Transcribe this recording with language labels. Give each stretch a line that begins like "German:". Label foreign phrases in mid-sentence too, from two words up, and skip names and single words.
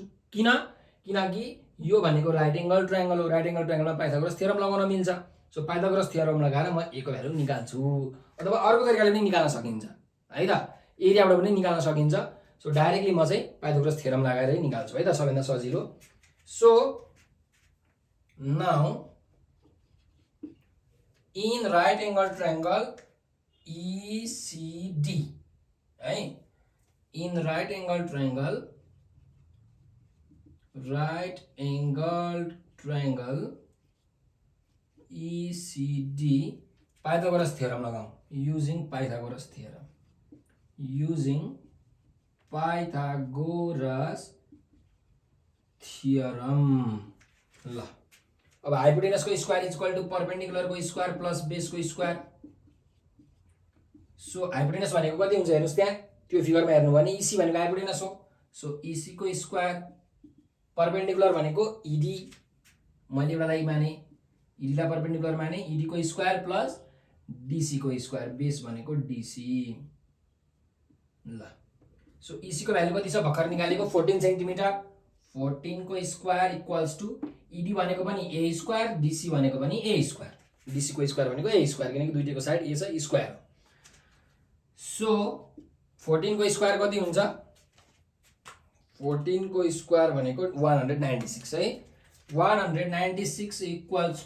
Nepali: किनकि यो भनेको
English: right angle triangle
Nepali: हो,
English: right angle
Nepali: ट्रायंगलमा पाइथागोरस थ्योरम लगाउन मिल्छ। सो पाइथागोरस थ्योरम लगाएर म a को भ्यालु निकाल्छु, अथवा अर्को तरिकाले पनि निकाल्न सकिन्छ है त, एरियाबाट पनि निकाल्न सकिन्छ।
English: so directly
Nepali: म चाहिँ पाइथागोरस थ्योरम लगाएरै निकाल्छु है त, सबैभन्दा सजिलो।
English: so now in right angle triangle ECD है, in right angle triangle ECD पाइथागोरस थ्योरम लगाऊ, using Pythagoras theorem.
Nepali: ल अब
English: हाइपोटेनस को square equal to perpendicular को square plus base को स्क्वायर। so hypotenuse
Nepali: भनेको कति हुन्छ हेर्नुस्, त्यहाँ त्यो फिगरमा हेर्नु भने EC भनेको हाइपोटेनस हो। सो EC को स्क्वायर, परपेंडिकुलर भनेको ED, मैले एउटा लागि माने ED लाई परपेंडिकुलर माने, ED को
English: square plus DC
Nepali: को स्क्वायर, बेस भनेको DC। ल सो EC को भ्यालु कति छ भर्खर निकालेको 14 सेन्टिमिटर, 14 को स्क्वायर
English: equals to ED
Nepali: भनेको पनि a स्क्वायर, DC भनेको पनि a स्क्वायर, DC को स्क्वायर भनेको a स्क्वायर, किनकि दुईटैको साइड a छ, स्क्वायर। सो 14 को स्क्वायर कति हुन्छ, 14 को स्क्वायर भनेको 196 है, 196 इक्वल्स